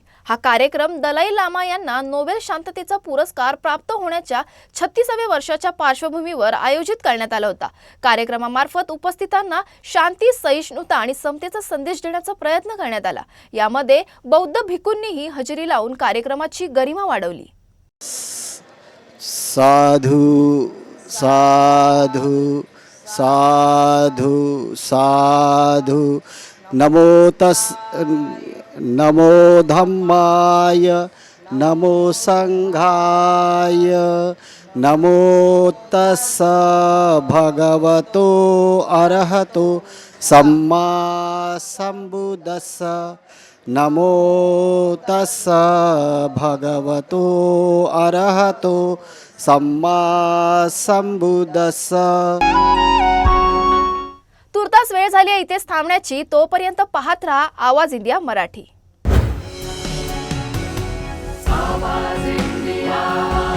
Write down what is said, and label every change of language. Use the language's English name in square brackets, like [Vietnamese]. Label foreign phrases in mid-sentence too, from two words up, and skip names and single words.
[Marathi] हा कार्यक्रम दलाई लामा यांना नोबेल शांततेचा पुरस्कार प्राप्त होण्याच्या 36व्या वर्षाच्या पार्श्वभूमीवर आयोजित करण्यात आला होता। कार्यक्रमामार्फत उपस्थितांना शांती, सहिष्णुता आणि समतेचा संदेश देण्याचा प्रयत्न करण्यात आला। यामध्ये बौद्ध भिक्खूंनीही हजेरी लावून कार्यक्रमाची गरिमा वाढवली। [Pali] साधु साधु साधु साधु नमो धम्माय नमो संघाय नमो तस्स भगवतो अरहतो सम्मा संबुद्धस्स नमो तस्स भगवतो अरहतो सम्मा संबुद्धस्स। [Marathi] तुर्तास वेळ झाली आहे इथेच थांबण्याची। तोपर्यंत पाहत रहा आवाज इंडिया मराठी। आवाज इंडिया।